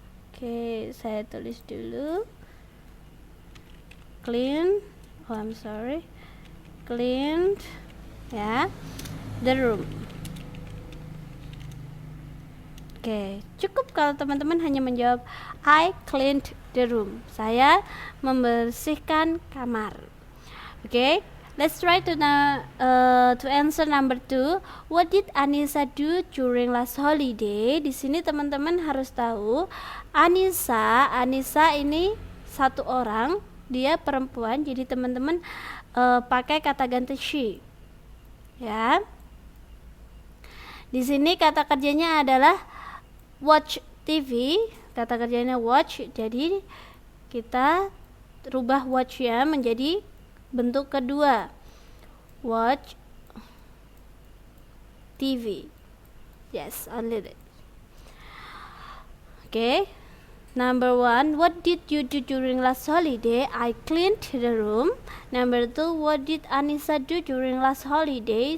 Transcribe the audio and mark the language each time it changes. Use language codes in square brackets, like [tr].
[id] Oke, saya tulis dulu. Clean. [en] Oh, I'm sorry. Cleaned ya, the room. [id] Oke, cukup kalau teman-teman hanya menjawab [en] I cleaned the room. [id] Saya membersihkan kamar. [en] Oke, let's try to answer number 2. What did Anissa do during last holiday? [id] Di sini teman-teman harus tahu Anissa ini satu orang, dia perempuan. Jadi teman-teman pakai kata ganti she. Ya. Di sini kata kerjanya adalah watch TV, kata kerjanya watch, jadi kita rubah watch ya menjadi bentuk kedua, watch TV. [en] Yes, only that. Okay, number 1, what did you do during last holiday? I cleaned the room. Number 2, what did Anissa do during last holiday?